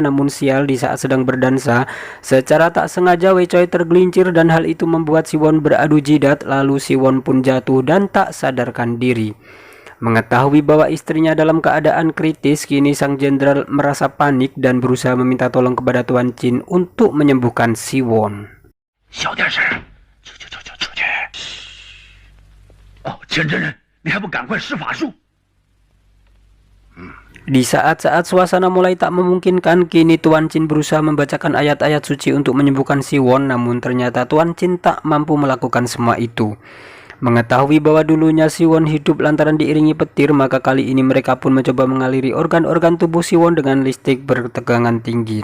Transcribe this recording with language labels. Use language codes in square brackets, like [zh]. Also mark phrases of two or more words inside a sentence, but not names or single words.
[id] Namun sial, di saat sedang berdansa, secara tak sengaja Wei Choi tergelincir dan hal itu membuat Siwon beradu jidat. Lalu Siwon pun jatuh dan tak sadarkan diri. Mengetahui bahwa istrinya dalam keadaan kritis, kini sang jenderal merasa panik dan berusaha meminta tolong kepada Tuan Chin untuk menyembuhkan Siwon. [zh] 小点声，出去！哦，钱真人，你还不赶快施法术？ [id] Di saat-saat suasana mulai tak memungkinkan, kini Tuan Chin berusaha membacakan ayat-ayat suci untuk menyembuhkan Siwon. Namun ternyata Tuan Chin tak mampu melakukan semua itu. Mengetahui bahwa dulunya Siwon hidup lantaran diiringi petir, maka kali ini mereka pun mencoba mengaliri organ-organ tubuh Siwon dengan listrik bertegangan tinggi.